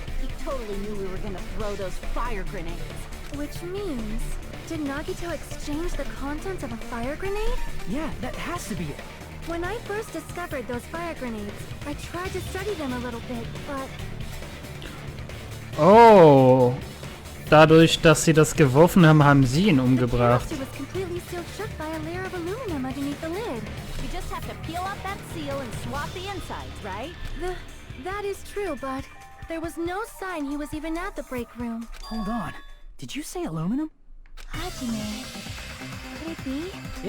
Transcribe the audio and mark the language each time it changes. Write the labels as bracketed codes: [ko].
[en] He totally knew we were gonna throw those fire grenades. Which means, did Nagito exchange the contents of a fire grenade? Yeah, that has to be it. When I first discovered those fire grenades, I tried to study them a little bit, but... Oh. [de] Dadurch, dass sie das geworfen haben, haben sie ihn umgebracht. [en] The canister was completely sealed shut by a layer of aluminum underneath the lid. You just have to peel off that seal and swap the insides, right? That is true, but there was no sign he was even at the break room. Hold on. Did you say aluminum? Hajime. Could it be?